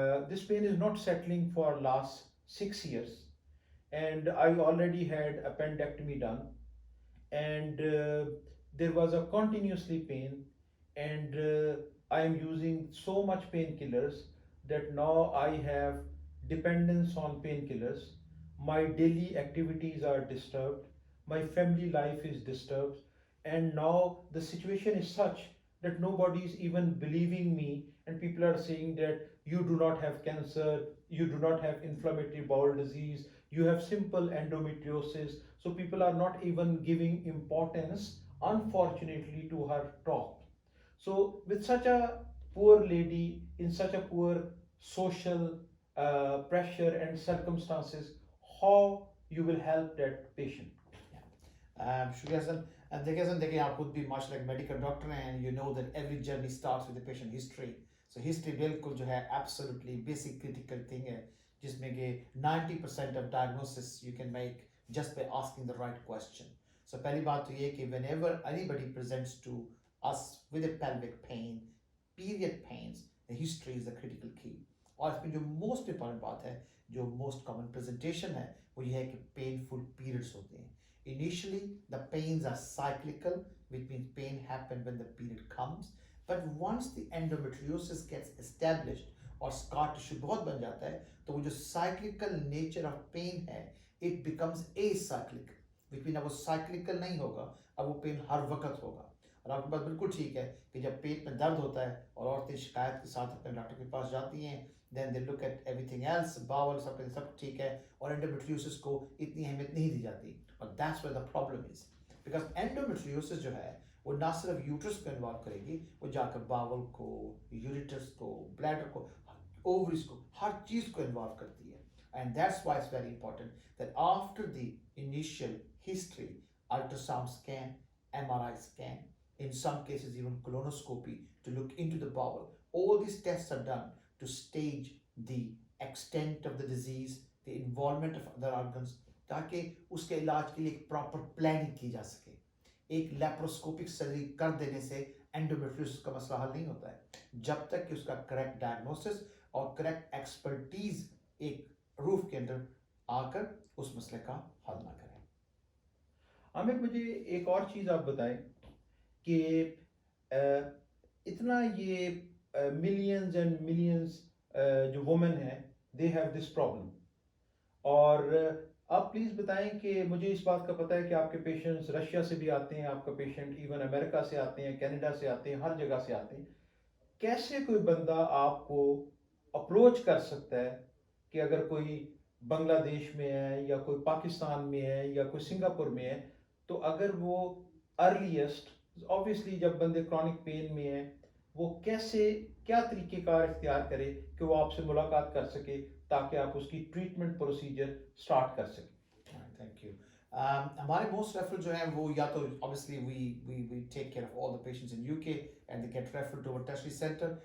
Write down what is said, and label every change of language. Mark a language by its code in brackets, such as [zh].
[en] this pain is not settling for last 6 years and I already had appendectomy done and there was a continuously pain and I am using so much painkillers that now I have dependence on painkillers. My daily activities are disturbed, my family life is disturbed, and now the situation is such that nobody is even believing me and people are saying that you do not have cancer, you do not have inflammatory bowel disease, you have simple endometriosis. So people are not even giving importance, unfortunately, to her talk. So with such a poor lady in such a poor social pressure and circumstances, how you will help that patient? [ur] شکریہ سر. دیکھیں آپ خود بھی ماشاء اللہ medical doctor ہیں, [en] And you know that every journey starts with a patient history. So history بالکل جو ہے absolutely basic critical thing ہے, [ur] جس میں کہ [en] 90% of diagnosis you can make just by asking the right question. [ur] سو پہلی بات تو یہ کہ [en] Whenever anybody presents to us with a pelvic pain, period pains, the history is the critical key. [ur] اور اس میں جو موسٹ امپورٹنٹ بات ہے, جو موسٹ کامن پریزنٹیشن ہے, وہ یہ ہے کہ پینفل پیریڈس ہوتے ہیں. [en] Initially, the pains are cyclical, which means pain happens when the period comes. But once the endometriosis gets established [ur] اور [en] scar tissue [ur] بہت بن جاتا ہے, تو وہ جو [en] cyclical nature of pain [ur] ہے, [en] it becomes acyclic, which means [ur] اب وہ cyclical نہیں ہوگا, اب وہ pain ہر وقت ہوگا. اور آپ کی بات بالکل ٹھیک ہے کہ جب پیٹ میں درد ہوتا ہے اور عورتیں شکایت کے ساتھ اپنے ڈاکٹر کے پاس جاتی ہیں, [en] then they look at everything else, [ur] bowel سب ٹھیک ہے, اور endometriosis کو اتنی اہمیت نہیں دی جاتی. [en] But that's where the problem is, because [ur] endometriosis جو ہے وہ نہ صرف یوٹرس کو انوالو کرے گی, وہ جا کر باول کو, یوریٹرس کو, بلیڈر کو, اووریز کو, ہر چیز کو انوالو کرتی ہے. [en] And that's why it's very important that after the initial history, ultrasound scan, MRI scan, in some cases even colonoscopy to look into the bowel, all these tests are done to stage the extent of the disease, the involvement of other organs, [ur] تاکہ اس کے علاج کے لیے ایک proper planning کی جا سکے. ایک لیپروسکوپک سرجری کر دینے سے انڈومیٹریوسس کا مسئلہ حل نہیں ہوتا ہے جب تک کہ اس کا کریکٹ ڈائگنوسس اور کریکٹ ایکسپرٹیز ایک روف کے اندر آ کر اس مسئلے کا حل نہ کریں. عامر, مجھے ایک اور چیز آپ بتائیں کہ اتنا یہ ملینز اینڈ ملینز جو وومن ہیں [en] they have this problem, [ur] اور آپ پلیز بتائیں کہ مجھے اس بات کا پتہ ہے کہ آپ کے پیشنٹس رشیا سے بھی آتے ہیں, آپ کا پیشنٹ ایون امریکہ سے آتے ہیں, کینیڈا سے آتے ہیں, ہر جگہ سے آتے ہیں. کیسے کوئی بندہ آپ کو اپروچ کر سکتا ہے کہ اگر کوئی بنگلہ دیش میں ہے یا کوئی پاکستان میں ہے یا کوئی سنگاپور میں ہے, تو اگر وہ ارلیسٹ obviously جب بندے کرونک پین میں ہیں, وہ کیسے کیا طریقہ کار اختیار کرے کہ وہ آپ سے ملاقات کر سکے تاکہ آپ اس کی ٹریٹمنٹ پروسیجر سٹارٹ کر سکیں. [en] Thank you. [ur] ہمارے موسٹ ریفرل جو ہیں وہ یا تو obviously [en] we take care of all the patients in UK and they get referred to our tertiary center.